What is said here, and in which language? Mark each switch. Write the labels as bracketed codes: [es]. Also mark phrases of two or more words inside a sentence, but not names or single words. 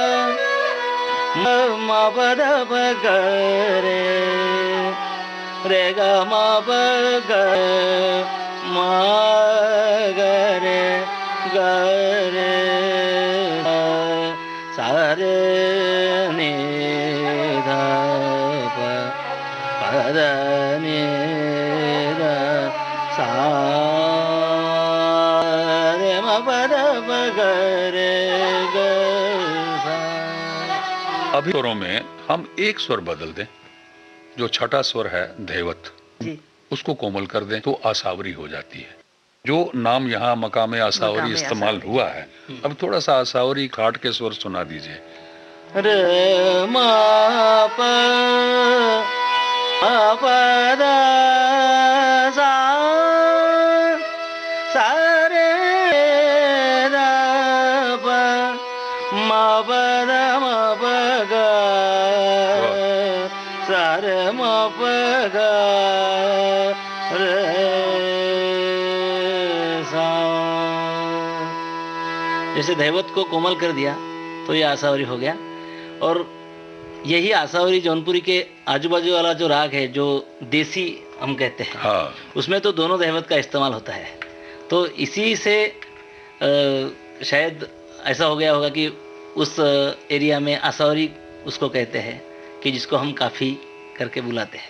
[hi] म प द प ग रे रे ग म प ग म ग रे ग रे सा रे नि ध प प द नि ध सा रे म प द प ग रे ग सा। अभी स्वरों में हम एक स्वर बदल दें, जो छठा स्वर है धैवत, उसको कोमल कर दें तो आसावरी हो जाती है। जो नाम यहाँ मकामे आसावरी इस्तेमाल हुआ है, अब थोड़ा सा आसावरी काट के स्वर सुना दीजिए। रे म प द सा सा रे द प म प द म प ग सा रे म प ग रे सा। जैसे धैवत को कोमल कर दिया तो ये आसावरी हो गया। और यही आसावरी जौनपुरी के आजू बाजू वाला जो राग है, जो देसी हम कहते हैं, हाँ, उसमें तो दोनों धैवत का इस्तेमाल होता है। तो इसी से शायद ऐसा हो गया होगा कि उस एरिया में आसावरी उसको कहते हैं, कि जिसको हम काफ़ी करके बुलाते हैं।